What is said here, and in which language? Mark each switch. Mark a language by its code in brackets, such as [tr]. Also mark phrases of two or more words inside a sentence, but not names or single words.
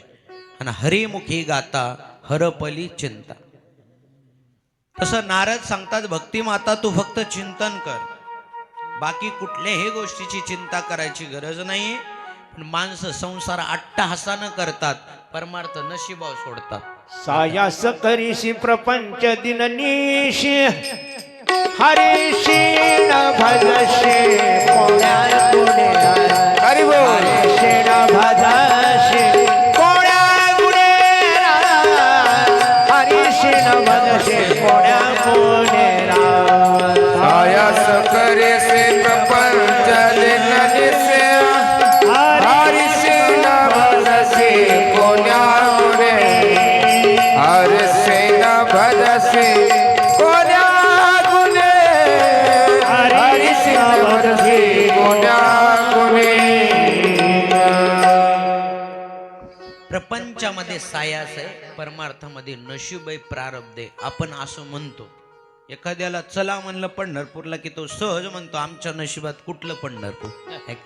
[mr] आणि हरिमुखी गाता हरपली चिंता. तसं नारद सांगतात, भक्ती माता तू फक्त चिंतन कर, बाकी कुठल्याही गोष्टीची चिंता करायची गरज नाही. पण माणसं संसार अट्टहासानं करतात, परमार्थ नशिबाव सोडतात. सायास करीशी प्रपंच दिननीशी, हरीशी न भजशी कोण्या गुणेरा, हरी बोल. हरीशी न भजशी कोण्या गुणेरा, हरीशी न भजशी कोण्या गुणेरा. आयास करे से प्रपंच दिननिसे, हरिसे न भजसे कोण्या गुणे, हरिसे न भजसे कोण्या गुणे, हरिसे न भजसे कोण्या गुणे. प्रपंचामध्ये सायास आहे, परमार्थामध्ये नशीब आहे, प्रारब्ध आहे. आपण असं म्हणतो, एखाद्याला चला म्हणलं पंढरपूरला की तो सहज म्हणतो आमच्या नशिबात कुठलं पंढरपूर आहे का.